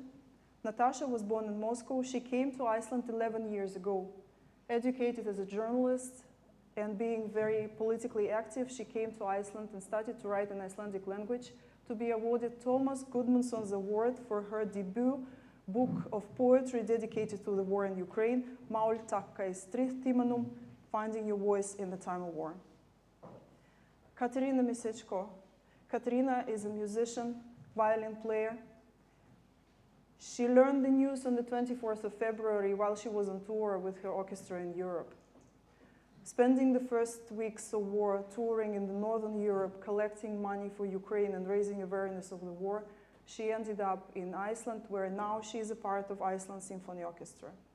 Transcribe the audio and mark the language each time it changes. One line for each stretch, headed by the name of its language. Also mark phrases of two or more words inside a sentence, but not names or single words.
English: Natasha was born in Moscow. She came to Iceland 11 years ago. Educated as a journalist and being very politically active, she came to Iceland and started to write in Icelandic language to be awarded Thomas Guðmundsson's award for her debut book of poetry dedicated to the war in Ukraine,
Icelandic: Mál taka í stríðstímanum,
English: Finding Your Voice in the Time of War. Katarina Misečko. Katarina is a musician, violin player. She learned the news on the 24th of February while she was on tour with her orchestra in Europe. Spending the first weeks of war touring in the Northern Europe, collecting money for Ukraine and raising awareness of the war, she ended up in Iceland, where now she is a part of Iceland Symphony Orchestra.